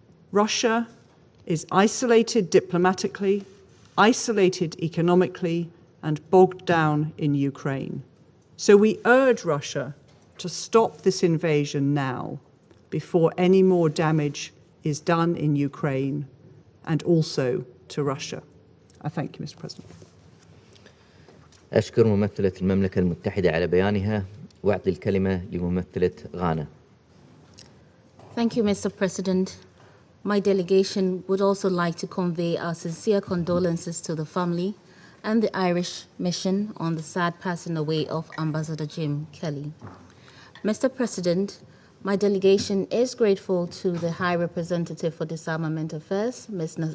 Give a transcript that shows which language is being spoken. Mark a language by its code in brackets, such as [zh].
[en] Russia is isolated diplomatically, isolated economically, and bogged down in Ukraine. So we urge Russia to stop this invasion now, before any more damage is done in Ukraine and also to Russia. I thank you, Mr. President. [ar] أشكر ممثلة المملكة المتحدة على بيانها وأعطي الكلمة لممثلة غانا. [en] Thank you, Mr. President. My delegation would also like to convey our sincere condolences to the family and the Irish mission on the sad passing away of Ambassador Jim Kelly. Mr. President, my delegation is grateful to the High Representative for Disarmament Affairs, Ms.